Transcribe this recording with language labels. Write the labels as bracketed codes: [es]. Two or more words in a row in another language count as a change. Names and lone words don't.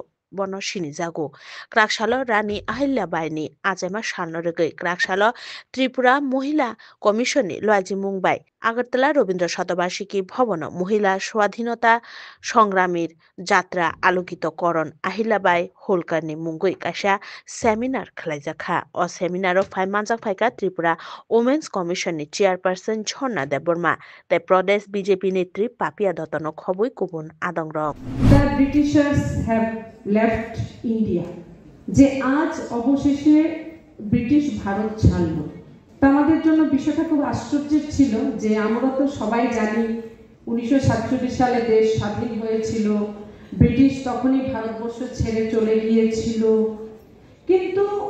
[trp] bono sini jago Krakshalo Rani Ahilyabai ni ajaima salnorogoi Krakshalo Tripura Mohila Commission ni Luaiji Mumbai Agartala Robindra Shatabashiki Bhavan Mohila Swadhinota Songramir Jatra Alokito Koron Ahilyabai Holkar ni Mungoi kaisa seminar khlaijakha o seminar o phaimanjak phaika Tripura Women's Commission ni Chairperson Jhorna Deborma te Pradesh BJP netri Papia Dotano khoboi kubun adongrok [en] The Britishers have left India [bn] যে আজ অবশেষে ব্রিটিশ ভারত ছাড়লো তা আমাদের জন্য বিষয়টা খুব আশ্চর্যের ছিল যে আমরা তো সবাই জানি 1947 সালে দেশ স্বাধীন হয়েছিল ব্রিটিশ তখনই ভারতবর্ষ ছেড়ে চলে গিয়েছিল কিন্তু